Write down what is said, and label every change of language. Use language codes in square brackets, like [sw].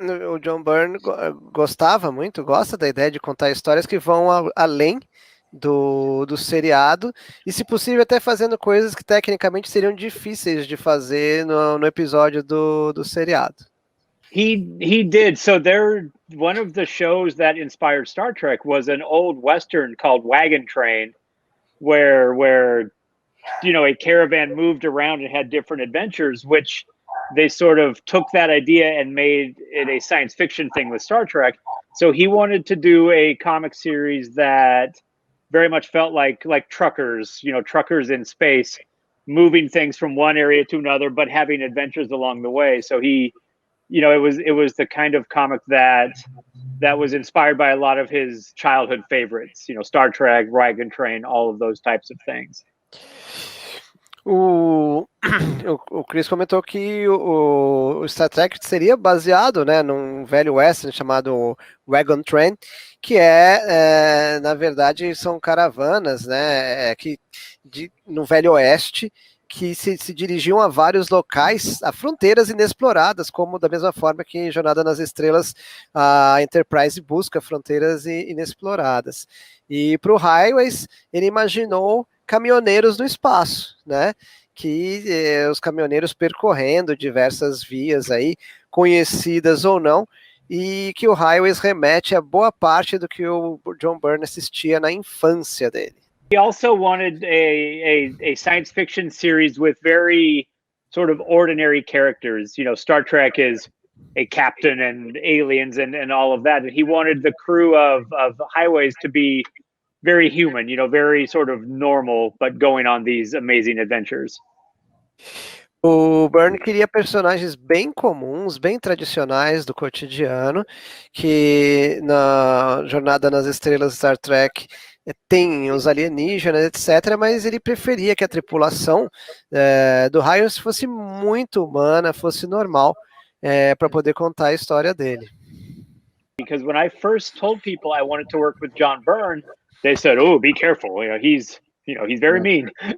[pt] O John Byrne gosta da ideia de contar histórias que vão além do seriado, e se possível até fazendo coisas que tecnicamente seriam difíceis de fazer no episódio do seriado. [en] He did. So one of the shows that inspired Star Trek was an old Western called Wagon Train, where a caravan moved around and had different adventures, which they sort of took that idea and made it a science fiction thing with Star Trek. So he wanted to do a comic series that very much felt like truckers, truckers in space, moving things from one area to another, but having adventures along the way. So it was the kind of comic that was inspired by a lot of his childhood favorites, Star Trek, Wagon Train, all of those types of things. [pt] O Chris comentou que o Star Trek seria baseado, né, num velho western chamado Wagon Train, que na verdade, são caravanas, né, no Velho Oeste, que se dirigiam a vários locais, a fronteiras inexploradas, como da mesma forma que em Jornada nas Estrelas, a Enterprise busca fronteiras inexploradas. E para o Highways, ele imaginou caminhoneiros no espaço, né? Que os caminhoneiros percorrendo diversas vias aí, conhecidas ou não, e que o Highways remete a boa parte do que o John Byrne assistia na infância dele. [en] He also wanted a science fiction series with very sort of ordinary characters. You know, Star Trek is a captain and aliens and all of that. And he wanted the crew of Highways to be very human, you know, very sort of normal, but going on these amazing adventures. [pt] O Byrne queria personagens bem comuns, bem tradicionais do cotidiano, que na Jornada nas Estrelas Star Trek tem os alienígenas, etc., mas ele preferia que a tripulação do Ryall fosse muito humana, fosse normal, para poder contar a história dele. [en] Because when I first told people I wanted to work with John Byrne, they said, "Oh, be careful. He's very mean."